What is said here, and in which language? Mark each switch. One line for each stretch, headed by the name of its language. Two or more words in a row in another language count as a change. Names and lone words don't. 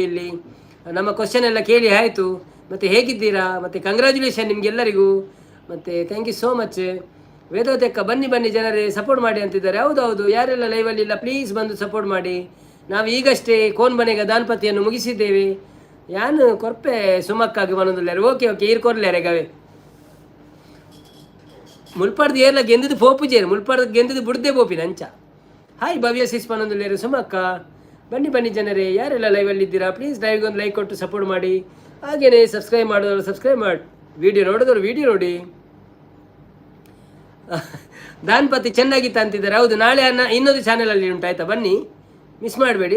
Kannada: ಇಲ್ಲಿ ನಮ್ಮ ಕ್ವಶನ್ ಎಲ್ಲ ಕೇಳಿ ಆಯಿತು. ಮತ್ತು ಹೇಗಿದ್ದೀರಾ, ಮತ್ತು ಕಂಗ್ರ್ಯಾಚುಲೇಷನ್ ನಿಮಗೆಲ್ಲರಿಗೂ, ಮತ್ತು
English: thank you so much.
Kannada: ವೇದೋತೆಕ್ಕ ಬನ್ನಿ ಜನರೇ ಸಪೋರ್ಟ್ ಮಾಡಿ ಅಂತಿದ್ದಾರೆ. ಹೌದೌದು, ಯಾರೆಲ್ಲ ಲೈವಲ್ಲಿ ಇಲ್ಲ ಪ್ಲೀಸ್ ಬಂದು ಸಪೋರ್ಟ್ ಮಾಡಿ. ನಾವು ಈಗಷ್ಟೇ ಕೋನ್ ಮನೆಗೆ ದಾನಪತಿಯನ್ನು ಮುಗಿಸಿದ್ದೇವೆ.
Tulu: ಯಾನು ಕೊರ್ಪೆ ಸುಮಕ್ಕಾಗಿ ಮನೊಂದುಲ್ಲಾರೆ. ಓಕೆ ಈರ್ಕೊರ್ಲಾರೆ ಗವೆ ಮುಲ್ಪಾಡ್ದು ಏರ್ಲ ಗೆಂದದು ಪೋಪುಜೇರು, ಮುಲ್ಪಾಡ್ದು ಗೆಂದದು ಬುಡ್ದೆ ಬೋಪಿನ ಅಂಚ. ಹಾಯ್ ಭವ್ಯ ಸಿಸ್ ಮನೊಂದುಲ್ಲೇರು ಸುಮಕ್ಕ.
Kannada: ಬನ್ನಿ ಜನರೇ, ಯಾರೆಲ್ಲ ಲೈವಲ್ಲಿ ಇದ್ದೀರಾ ಪ್ಲೀಸ್ ಲೈವ್ಗೆ ಒಂದು ಲೈಕ್ ಕೊಟ್ಟು ಸಪೋರ್ಟ್ ಮಾಡಿ. ಹಾಗೆಯೇ ಸಬ್ಸ್ಕ್ರೈಬ್ ಮಾಡಿದವರು ಸಬ್ಸ್ಕ್ರೈಬ್ ಮಾಡಿ, ವಿಡಿಯೋ ನೋಡಿದವರು ವಿಡಿಯೋ ನೋಡಿ. ದಾನಪತಿ ಚೆನ್ನಾಗಿತ್ತು ಅಂತಿದ್ದಾರೆ. ಹೌದು, ನಾಳೆ ಇನ್ನೊಂದು ಚಾನಲಲ್ಲಿ ಉಂಟು ಆಯಿತಾ, ಬನ್ನಿ ಮಿಸ್ ಮಾಡಬೇಡಿ.